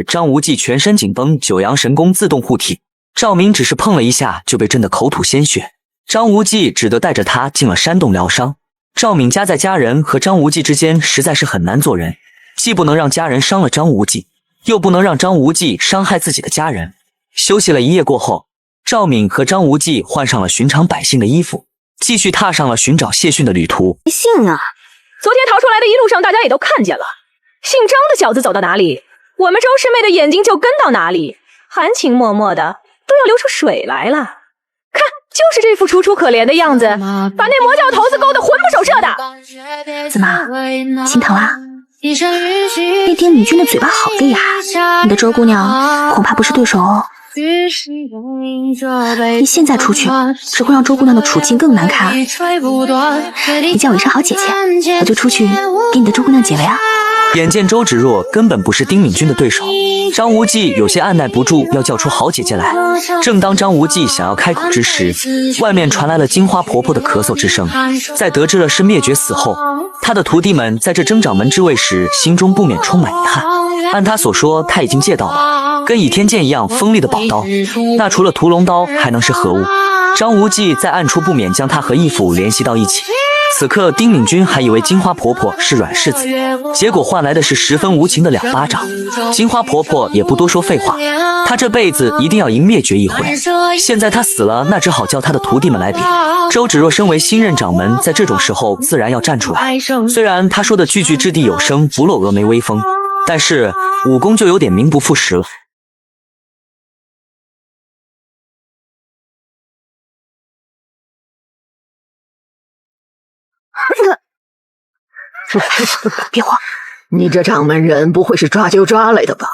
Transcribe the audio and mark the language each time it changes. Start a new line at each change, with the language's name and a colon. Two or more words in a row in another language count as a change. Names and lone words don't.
Chinese: 張無忌全身緊繃，九陽神功自動護體。趙敏只是碰了一下就被震得口吐鮮血，張無忌只得帶着他進了山洞療傷。趙敏家在家人和張無忌之間實在是很難做人，既不能讓家人傷了張無忌，又不能讓張無忌傷害自己的家人。休息了一夜過後，趙敏和張無忌換上了尋常百姓的衣服，繼續踏上了尋找謝遜的旅途。信啊！昨天逃出來的一路上，大家也都看見了，姓張的小子走到哪裡，我們周師妹的眼睛就跟到哪裡，含情脈脈的都要流出水來了。看，就是這副楚楚可憐的樣子，把那魔教頭子勾得魂不守舍的。怎麼，心疼啦？那天李軍的嘴巴好厲害，你的周姑娘恐怕不是對手哦。你現在出去，只會讓周姑娘的處境更難看。你叫我一聲好姐姐，我就出去給你的周姑娘解圍啊。眼見周芷若根本不是丁敏君的對手，張無忌有些按捺不住，要叫出好姐姐來。正當張無忌想要開口之時，外面傳來了金花婆婆的咳嗽之聲。在得知了是滅絕死後，他的徒弟們在這爭掌門之位時，心中不免充滿遺憾。按他所說，他已經借到了， 跟倚天劍一樣鋒利的寶刀，那除了屠龍刀還能是何物？張無忌在暗處不免將他和義父聯繫到一起。此刻丁敏君還以為金花婆婆是軟柿子，結果換來的是十分無情的2巴掌。金花婆婆也不多說廢話，她這輩子一定要贏滅絕一回。現在她死了，那只好叫她的徒弟們來比。周芷若身為新任掌門，在這種時候自然要站出來。雖然她說的句句掷地有聲，不露峨眉威風，但是武功就有點名不副實了。别慌，你这掌门人不会是抓就抓来的吧？